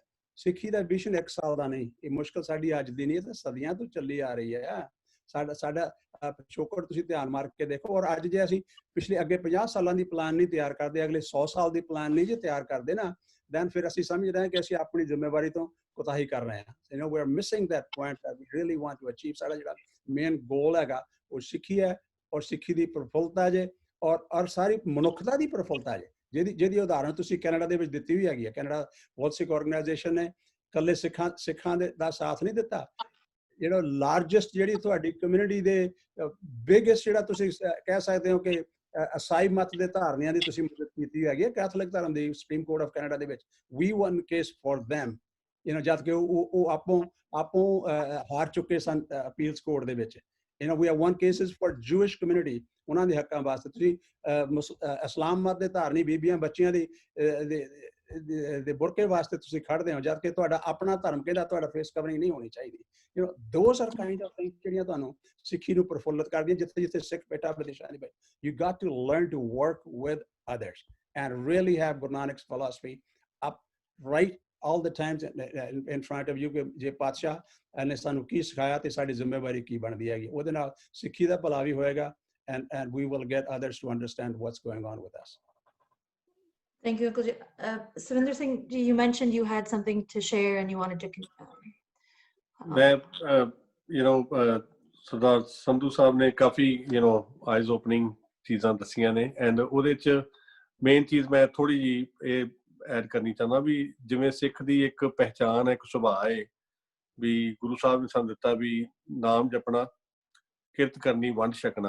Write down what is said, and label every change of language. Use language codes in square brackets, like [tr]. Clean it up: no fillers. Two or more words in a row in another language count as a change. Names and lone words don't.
[pa] ਸਿੱਖੀ ਦਾ ਵਿਜ਼ਨ 1 ਸਾਲ ਦਾ ਨਹੀਂ, ਇਹ ਮੁਸ਼ਕਲ ਸਾਡੀ ਅੱਜ ਦੀ ਨਹੀਂ, ਇਹ ਤਾਂ ਸਦੀਆਂ ਤੋਂ ਚੱਲੀ ਆ ਰਹੀ ਹੈ। ਸਾਡਾ ਪਿਛੋਕੜ ਤੁਸੀਂ ਧਿਆਨ ਮਾਰ ਕੇ ਦੇਖੋ। ਔਰ ਅੱਜ ਜੇ ਅਸੀਂ ਪਿਛਲੇ ਅੱਗੇ 50 ਸਾਲਾਂ ਦੀ ਪਲਾਨ ਨਹੀਂ ਤਿਆਰ ਕਰਦੇ, ਅਗਲੇ 100 ਸਾਲ ਦੀ ਪਲਾਨ ਨਹੀਂ ਜੇ ਤਿਆਰ ਕਰਦੇ ਨਾ, ਦੈਨ ਫਿਰ ਅਸੀਂ ਸਮਝ ਰਹੇ ਹਾਂ ਕਿ ਅਸੀਂ ਆਪਣੀ ਜ਼ਿੰਮੇਵਾਰੀ ਤੋਂ ਕੋਤਾਹੀ ਕਰ ਰਹੇ ਹਾਂ। [en] you know we are missing that point that we really want to achieve। [pa] ਸਾਡਾ ਜਿਹੜਾ [en] main goal [pa] ਹੈਗਾ ਉਹ ਸਿੱਖੀ ਹੈ, ਔਰ ਸਿੱਖੀ ਦੀ ਪ੍ਰਫੁੱਲਤਾ ਜੇ, ਔਰ ਸਾਰੀ ਮਨੁੱਖਤਾ ਦੀ ਪ੍ਰਫੁੱਲਤਾ ਜੇ, ਜਿਹਦੀ ਉਦਾਹਰਣ ਤੁਸੀਂ ਕੈਨੇਡਾ ਦੇ ਵਿੱਚ ਦਿੱਤੀ ਹੋਈ ਹੈਗੀ ਹੈ। ਕੈਨੇਡਾ ਵਰਲਡ ਸਿੱਖ ਆਰਗੇਨਾਈਜੇਸ਼ਨ ਨੇ ਇਕੱਲੇ ਸਿੱਖਾਂ ਦਾ ਸਾਥ ਨਹੀਂ ਦਿੱਤਾ। ਜਿਹੜਾ ਲਾਰਜੈਸਟ ਜਿਹੜੀ ਤੁਹਾਡੀ ਕਮਿਊਨਿਟੀ ਦੇ ਬਿਗੇਸਟ ਜਿਹੜਾ ਤੁਸੀਂ ਕਹਿ ਸਕਦੇ ਹੋ ਕਿ ਈਸਾਈ ਮਤ ਦੇ ਧਾਰਨੀਆਂ ਦੀ ਤੁਸੀਂ ਮਦਦ ਕੀਤੀ ਹੈਗੀ ਹੈ। ਕੈਥੋਲਿਕ ਧਰਮ ਦੀ ਸੁਪਰੀਮ ਕੋਰਟ ਆਫ ਕੈਨੇਡਾ ਦੇ ਵਿੱਚ [en] we won case for them, [pa] ਜਦ ਕਿ ਉਹ ਆਪੋ ਹਾਰ ਚੁੱਕੇ ਸਨ [en] appeals court [pa] ਦੇ ਵਿੱਚ। [en] we have won cases for Jewish community, [pa] ਉਹਨਾਂ ਦੇ ਹੱਕਾਂ ਵਾਸਤੇ। ਤੁਸੀਂ ਇਸਲਾਮ ਮਤ ਦੇ ਧਾਰਨੀ ਬੀਬੀਆਂ ਬੱਚਿਆਂ ਦੇ ਬੁਰਕੇ ਵਾਸਤੇ ਤੁਸੀਂ ਖੜਦੇ ਹੋ, ਜਦ ਕਿ ਤੁਹਾਡਾ ਆਪਣਾ ਧਰਮ ਕਹਿੰਦਾ ਤੁਹਾਡਾ [en] face covering [pa] ਨਹੀਂ ਹੋਣੀ ਚਾਹੀਦੀ। [en] those are kind of things [pa] ਜਿਹੜੀਆਂ ਤੁਹਾਨੂੰ ਸਿੱਖੀ ਨੂੰ ਪ੍ਰਫੁੱਲਤ ਕਰਦੀਆਂ। ਜਿੱਥੇ ਸਿੱਖ ਬੇਟਾ ਵਿਦੇਸ਼ਾਂ ਦੀ [en] you got to learn to work with others and really have Guru Nanak's philosophy up right all the times in front of you [pa] ਕਿ ਜੇ ਪਾਤਸ਼ਾਹ ਨੇ ਸਾਨੂੰ ਕੀ ਸਿਖਾਇਆ ਤੇ ਸਾਡੀ ਜ਼ਿੰਮੇਵਾਰੀ ਕੀ ਬਣਦੀ ਹੈਗੀ, ਉਹਦੇ ਨਾਲ ਸਿੱਖੀ ਦਾ ਭਲਾ ਵੀ ਹੋਏਗਾ [en] and we will get others to understand what's going on with us. Thank you, Uncle. Sawinder Singh, you mentioned you had something to share and you wanted to. [pa] ਸਰਦਾਰ ਸੰਧੂ ਸਾਹਿਬ ਨੇ ਕਾਫੀ [en] eyes opening [pa] ਚੀਜ਼ਾਂ ਦੱਸੀਆਂ ਨੇ, ਐਂਡ ਉਹਦੇ 'ਚ ਮੇਨ ਚੀਜ਼ ਮੈਂ ਥੋੜ੍ਹੀ ਜਿਹੀ ਇਹ ਐਡ ਕਰਨੀ ਚਾਹੁੰਦਾ ਵੀ ਜਿਵੇਂ ਸਿੱਖ ਦੀ ਇੱਕ ਪਹਿਚਾਣ ਹੈ, ਇੱਕ ਸੁਭਾਅ ਹੈ ਵੀ ਗੁਰੂ ਸਾਹਿਬ ਨੇ ਸਾਨੂੰ ਦਿੱਤਾ ਵੀ ਨਾਮ ਜਪਣਾ, ਕਿਰਤ ਕਰਨੀ, ਵੰਡ ਛਕਣਾ।